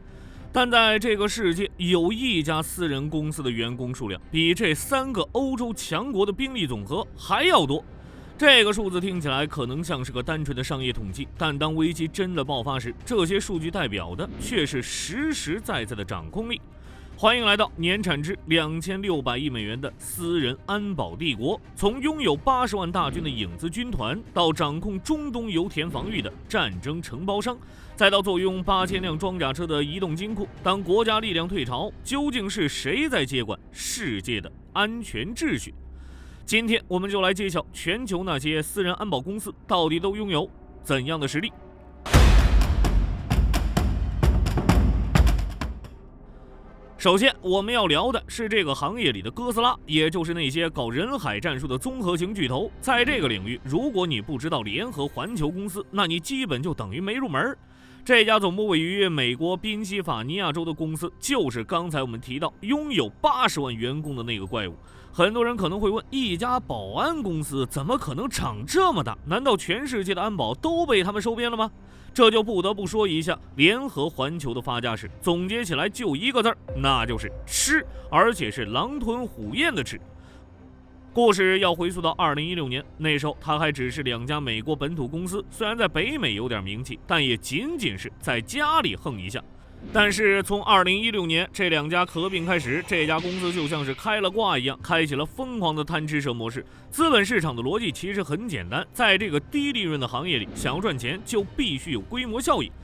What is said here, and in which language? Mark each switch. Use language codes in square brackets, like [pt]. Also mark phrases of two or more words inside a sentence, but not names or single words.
[zh] 但在这个世界，有一家私人公司的员工数量比这3个欧洲强国的兵力总和还要多。这个数字听起来可能像是个单纯的商业统计，但当危机真的爆发时，这些数据代表的却是实实在在的掌控力。歡迎來到年產值2600億美元的私人安保帝國，從擁有80萬大軍的影子軍團，到掌控中東油田防禦的戰爭承包商，再到坐擁8000輛裝甲車的移動金庫。當國家力量退潮，究竟是誰在接管世界的安全秩序？今天我們就來揭曉全球那些私人安保公司到底都擁有怎樣的實力。首先，我們要聊的是這個行業裡的哥斯拉，也就是那些搞人海戰術的綜合型巨頭。在這個領域，如果你不知道聯合環球公司，那你基本就等於沒入門。這家總部位於美國賓夕法尼亞州的公司，就是剛才我們提到擁有80萬員工的那個怪物。很多人可能會問，一家保安公司怎麼可能長這麼大？難道全世界的安保都被他們收編了嗎？這就不得不說一下聯合環球的發家史，總結起來就一個字，那就是吃，而且是狼吞虎咽的吃。故事要回溯到2016年，那時候它還只是2家美國本土公司，雖然在北美有點名氣，但也僅僅是在家裡橫一下。但是從2016年這2家合併開始，這家公司就像是開了掛一樣，開啟了瘋狂的貪吃蛇模式。資本市場的邏輯其實很簡單，在這個低利潤的行業裡，想要賺錢就必須有規模效應。